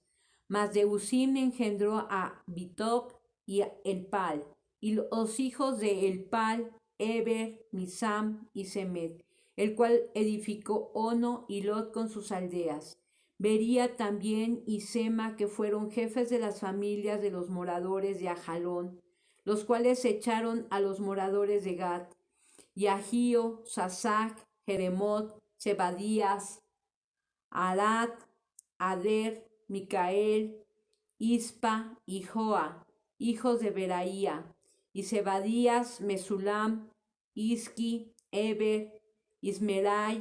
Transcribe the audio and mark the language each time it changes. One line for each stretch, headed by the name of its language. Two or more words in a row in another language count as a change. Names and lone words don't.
Spanish: Mas de Usim engendró a Bitoc y a Elpal, y los hijos de Elpal, Eber, Misam y Semed, el cual edificó Ono y Lot con sus aldeas. Bería también y Sema, que fueron jefes de las familias de los moradores de Ajalón, los cuales echaron a los moradores de Gat, y Agío, Sasac, Jeremot, Zebadías, Arad, Ader, Micael, Ispa y Joa, hijos de Beraía, y Zebadías, Mesulam, Isqui, Eber, Ismerai,